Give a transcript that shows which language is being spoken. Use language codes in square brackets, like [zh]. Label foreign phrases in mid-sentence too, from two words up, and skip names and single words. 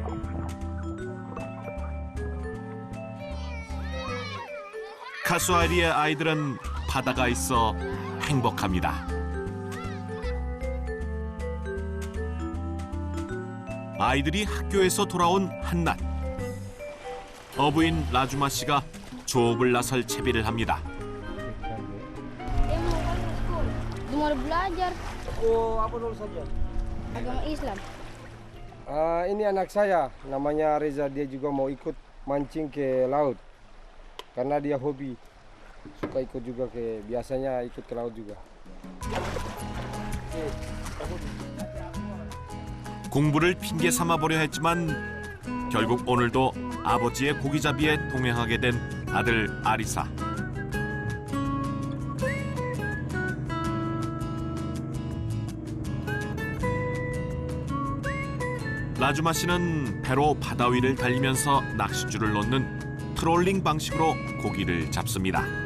[ko] 카수아리의 아이들은 바다가 있어 행복합니다. 아이들이 학교에서 돌아온 한낮, 어부인 라주마 씨가 조업을 나설 채비를 합니다. [id] Dia mau balik ke sekolah. Dia mau belajar Oh, apa dulu saja? agama Islam. Ini anak saya, namanya Reza. Dia juga mau ikut mancing ke laut. Karena dia hobi. Suka ikut juga biasanya ikut ke laut juga. [ko] 공부를 핑계 삼아 보려 했지만 결국 오늘도 아버지의 고기잡이에 동행하게 된 아들 아리사. 라주마 씨는 배로 바다 위를 달리면서 낚싯줄을 놓는 트롤링 방식으로 고기를 잡습니다.